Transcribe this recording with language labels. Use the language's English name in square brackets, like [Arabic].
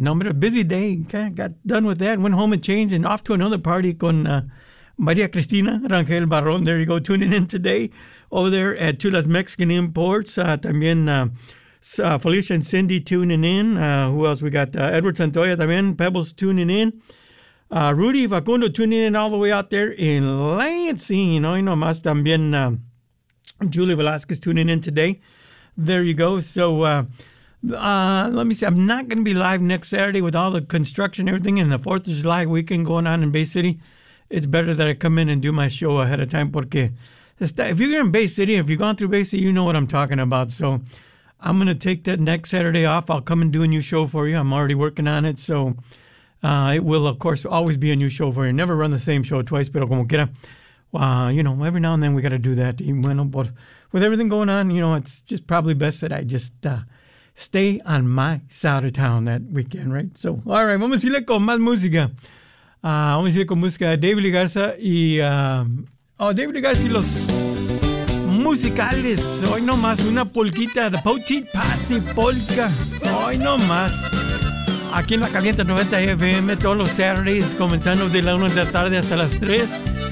[English] No, but a busy day. Kind of got done with that, went home and changed, and off to another party con Maria Cristina Rangel Barron. There you go, tuning in today over there at Chula's Mexican Imports. [Spanish] También [English] Felicia and Cindy tuning in. Who else? We got Edward Santoya [Spanish] también, [English] Pebbles tuning in. Rudy Facundo tuning in all the way out there in Lansing. [Spanish] Hoy nomás también [English] Julie Velasquez tuning in today. There you go. So let me see. I'm not going to be live next Saturday with all the construction and everything and the 4th of July weekend going on in Bay City. It's better that I come in and do my show ahead of time. [Spanish] Porque [English] if you're in Bay City, if you've gone through Bay City, you know what I'm talking about. So I'm going to take that next Saturday off. I'll come and do a new show for you. I'm already working on it. So it will, of course, always be a new show for you. Never run the same show twice, [Spanish] pero como quiera. [English] You know, every now and then we got to do that. But with everything going on, you know, it's just probably best that I just stay on my side of town that weekend, right? So, all right, [Spanish] vamos a irle con más música. Vamos a irle con música de David Garza y David Garza y los musicales. Hoy no más, una polquita de Pochi Pasi Polka. Hoy no más. Aquí en La Caliente 90 FM, todos los [English] Saturdays, [Spanish] comenzando de la 1 de la tarde hasta las 3.